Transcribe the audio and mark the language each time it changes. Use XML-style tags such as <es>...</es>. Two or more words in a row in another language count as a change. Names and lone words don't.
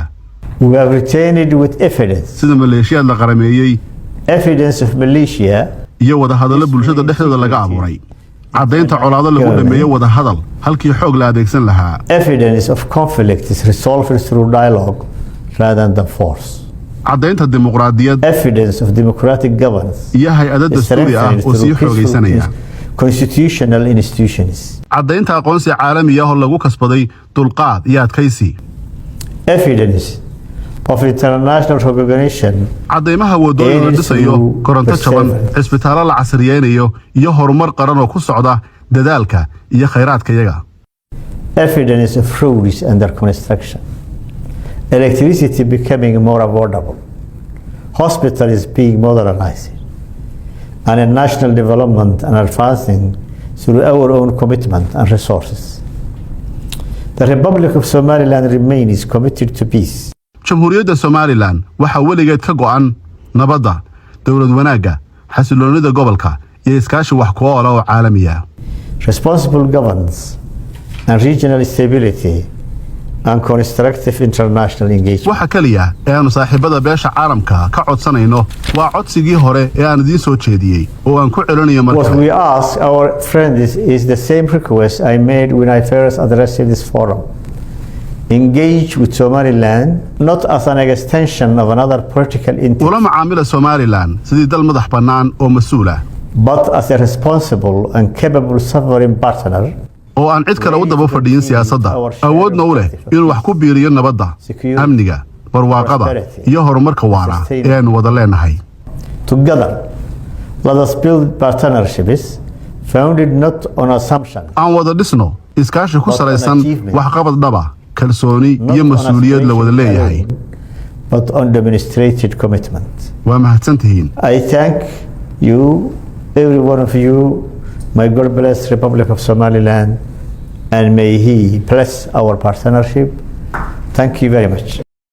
<en>We have returned with evidence.</en> <so>sida maleeshiyaad la qarameeyey</so> <en>Evidence of militia.</en> <so>iyo wadahadallo bulshada dhexdooda laga abuuray caddaynta colaado lagu dhameeyo wadahadal halkii xoog la adeegsan lahaa.</so> <en>Evidence of conflict is resolved through dialogue rather than force.</en> <so>caddaynta dimuqraadiyad</so> <en>Evidence of democratic governance</en> <so>iyo hay-adda dastuuri ah oo sii xoogaysanaya.</so> <en>constitutional institutions.</en> <so>caddaynta aqoonsi caalami ah oo lagu kasbaday dulqaad iyo adkaysi.</so> <en>Evidence of international recognition.</en> <so>caddaymaha wadooyin la dhisayo koronto jaban cisbitaallo la casriyeynayo iyo horumar qaran oo ku socda dadaalka iyo khayraadka iyaga.</so> <en>Evidence of roads under construction. Electricity becoming more affordable. Hospitals being modernized. And a national development and advancing through our own commitment and resources. The Republic of Somaliland remains committed to peace.</en> <so>jamhuuriyadda Somaliland waxa weligeed ka go'an nabadda, dawlad wanaagga, xasiloonida gobolka iyo iskaashi wax ku ool ah oo caalami ah.</so> <en>Responsible governance and regional stability and constructive international engagement.</en> <so>waxa kaliya ee aanu saaxiibada beesha caalamka ka codsanayno waa codsigii hore ee aan idiin soo jeediyey oo aan ku celinayo</so> <en>What</en> <so>markale.</so> <en>we ask our friends is the same request I made when I first addressed this forum. Engage with Somaliland not as an extension of another political entity,</en> <so>ula macaamila Somaliland sidii dal madax bannaan oo mas'uul ah</so> <en>but as a responsible and capable sovereign partner</en> <so>oo aan cid kale u daba fadhiyin siyaasadda awoodna u leh inuu wax ku biiriyo nabadda, amniga, barwaaqada iyo horumarka waara ee aanu wada leenahay.</so> <en>Together, let us build partnerships founded not on assumption,</en> <so>aan wada dhisno iskaashi ku salaysan waxqabad dhaba, kalsooni iyo mas'uuliyad la wada leeyahay.</so> <en>but on demonstrated commitment.</en> <so>waa mahadsantihiin.</so> <en>I thank you, every one of you. May God bless Republic of Somaliland and may He bless our partnership. Thank you very much.</en>